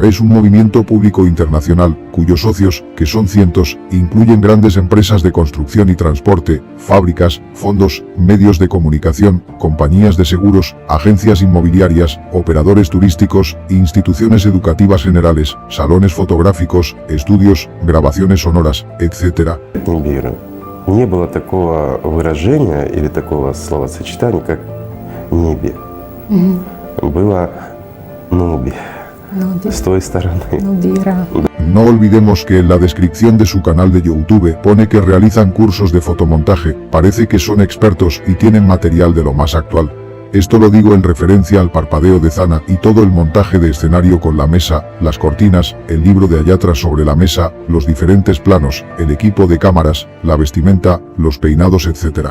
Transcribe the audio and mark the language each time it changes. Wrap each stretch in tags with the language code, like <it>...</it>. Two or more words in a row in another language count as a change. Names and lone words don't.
<es>Es un movimiento público internacional, cuyos socios, que son cientos, incluyen grandes empresas de construcción y transporte, fábricas, fondos, medios de comunicación, compañías de seguros, agencias inmobiliarias, operadores turísticos, instituciones educativas generales, salones fotográficos, estudios, grabaciones sonoras, etc.</es> <ru>Не было такого выражения или такого словосочетания, как «небе». Было «нуби». С той стороны.</ru> <es>No olvidemos que en la descripción de su canal de YouTube pone que realizan cursos de fotomontaje, parece que son expertos y tienen material de lo más actual. Esto lo digo en referencia al parpadeo de Zana y todo el montaje de escenario con la mesa, las cortinas, el libro de Ayatra sobre la mesa, los diferentes planos, el equipo de cámaras, la vestimenta, los peinados, etc.</es>